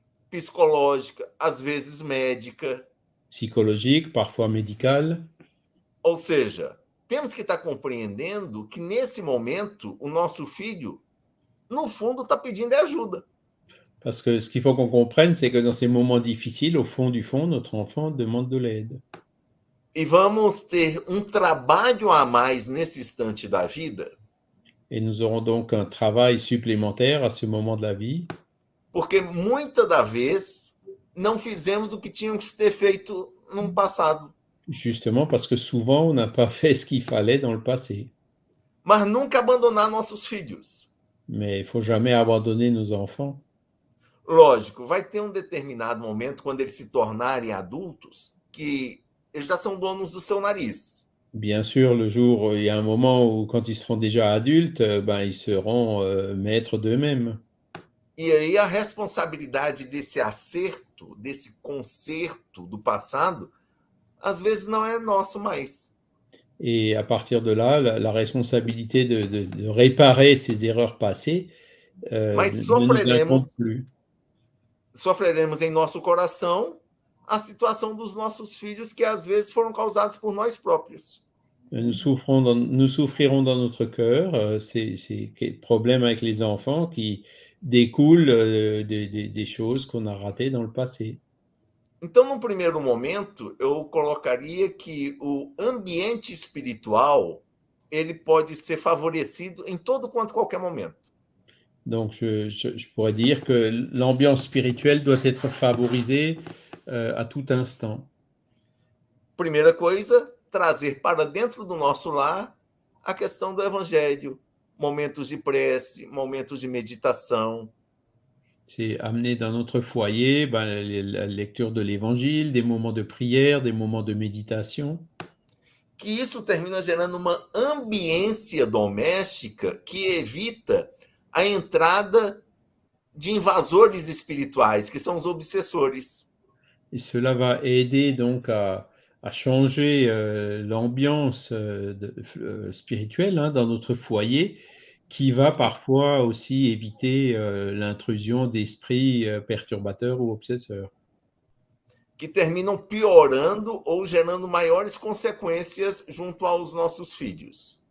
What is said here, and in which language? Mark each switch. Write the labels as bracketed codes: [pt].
[pt] psicológica, às vezes médica. [fr] psychologiques, parfois médicales. [pt] Ou seja, temos que estar compreendendo que nesse momento o nosso filho, no fundo, está pedindo ajuda. [fr] Parce que ce qu'il faut qu'on comprenne, c'est que dans ces moments difficiles, au fond du fond, notre enfant demande de l'aide. [pt] E vamos ter um trabalho a mais nesse instante da vida, [fr] Et nous aurons donc un travail supplémentaire à ce moment de la vie, [pt] porque muitas das vezes não fizemos o que tínhamos que ter feito no passado. [fr] justement parce que souvent, on n'a pas fait ce qu'il fallait dans le passé. [pt] Mas nunca abandonar nossos filhos. [fr] Mais il ne faut jamais abandonner nos enfants. [pt] Lógico, vai ter um determinado momento, quando eles se tornarem adultos, que eles já são donos do seu nariz. [fr] Bien sûr, le jour, il y a un moment où, quand ils seront déjà adultes, ben, ils seront maîtres d'eux-mêmes. [pt] E aí a responsabilidade desse acerto, desse conserto do passado, às vezes não é nosso mais. [fr] Et à partir de là, la responsabilité de réparer ces erreurs passées [pt] Mas [fr] ne nous incombe plus. [pt] sofreremos em nosso coração a situação dos nossos filhos, que às vezes foram causados por nós próprios. [fr] Nous souffrirons dans notre cœur ces problèmes avec les enfants qui découlent des choses qu'on a ratées dans le passé. [pt] Então, no primeiro momento, eu colocaria que o ambiente espiritual ele pode ser favorecido em todo quanto qualquer momento. [fr] Donc, je pourrais dire que l'ambiance spirituelle doit être favorisée à tout instant. [pt] Primeira coisa, trazer para dentro do nosso lar a questão do evangelho, momentos de prece, momentos de meditação. [fr] C'est amener dans notre foyer la lecture de l'évangile, des moments de prière, des moments de méditation. [pt] Que isso termina gerando uma ambiência doméstica que evita a entrada de invasores espirituais, que são os obsessores. [fr] Et cela va aider donc à changer l'ambiance spirituelle dans notre foyer, qui va parfois aussi éviter l'intrusion d'esprits perturbateurs ou obsesseurs. [pt] Que terminam piorando ou gerando maiores consequências junto aos nossos filhos.